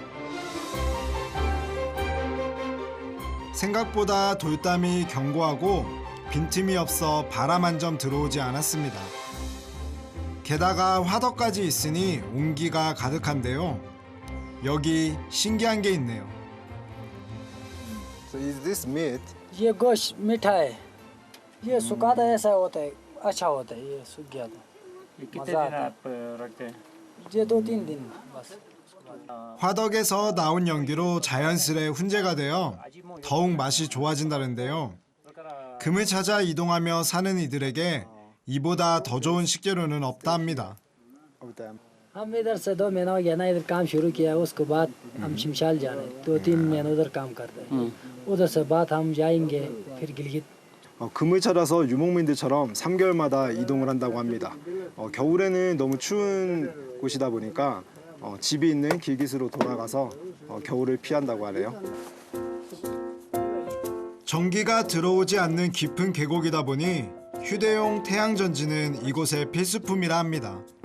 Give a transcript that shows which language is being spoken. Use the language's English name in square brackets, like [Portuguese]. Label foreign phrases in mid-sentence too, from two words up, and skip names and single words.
[Korean] 생각보다 돌담이 견고하고 빈틈이 없어 바람 한 점 들어오지 않았습니다. 게다가 화덕까지 있으니 온기가 가득한데요. 여기 신기한 게 있네요. [English] So is this meat? [Hindi] ये गोश्त मीठा है, ये सूखा था ऐसा होता है, अच्छा होता है, ये सूख गया था। ये कितने मजा दिन आता है। आप रखते हैं? ये 2-3 दिन बस। [Korean] 화덕에서 나온 연기로 자연스레 훈제가 되어 더욱 맛이 좋아진다는데요. 금을 찾아 이동하며 사는 이들에게 이보다 더 좋은 식재료는 없다 합니다. [Hindi] हम इधर से 2 महीना हो गया ना इधर काम शुरू किया, उसके बाद हम शिमशाल जा रहे हैं, 2-3 महीने उधर काम करते हैं, उधर से बाद हम जाएंगे फिर गिलगित। [Korean] 금을 찾아서 유목민들처럼 3개월마다 이동을 한다고 합니다. 겨울에는 너무 추운 곳이다 보니까 집이 있는 길깃으로 돌아가서 겨울을 피한다고 하네요. 전기가 들어오지 않는 깊은 계곡이다 보니 휴대용 태양전지는 이곳의 필수품이라 합니다.